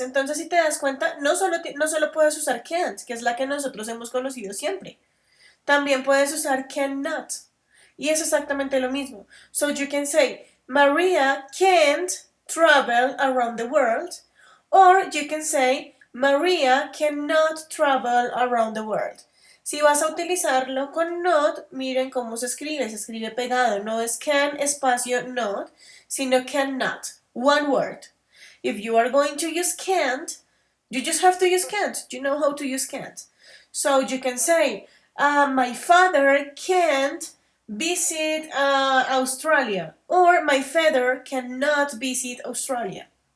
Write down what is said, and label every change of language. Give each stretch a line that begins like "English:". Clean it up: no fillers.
Spanish: Entonces, si te das cuenta, no solo puedes usar can't, que es la que nosotros hemos conocido siempre. También puedes usar cannot. Y es exactamente lo mismo.
English: So you can say, Maria can't travel around the world. Or you can say, Maria cannot travel around the world.
Spanish: Si vas a utilizarlo con not, miren cómo se escribe pegado. No es can espacio not, sino cannot.
English: One word. If you are going to use can't, you just have to use can't. You know how to use can't. So you can say, my father can't visit Australia, or my father cannot visit Australia.